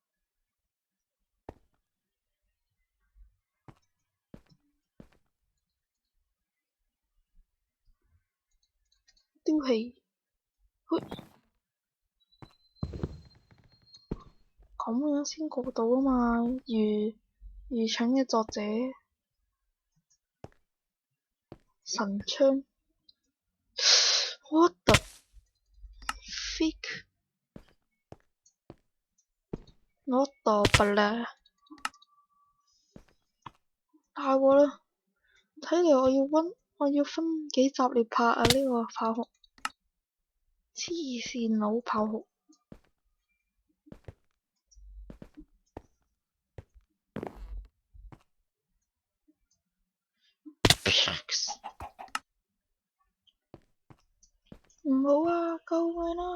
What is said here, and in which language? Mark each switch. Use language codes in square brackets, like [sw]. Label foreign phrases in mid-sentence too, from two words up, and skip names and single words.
[yue] 丟棄，咁樣先過到啊嘛！愚蠢嘅作者，神槍 ， [en] what the fuck，what the fuck， [yue] 大鑊啦！睇嚟我要分幾集嚟拍啊！呢個炮殼，黐線佬炮殼。唔好啊！救命啊！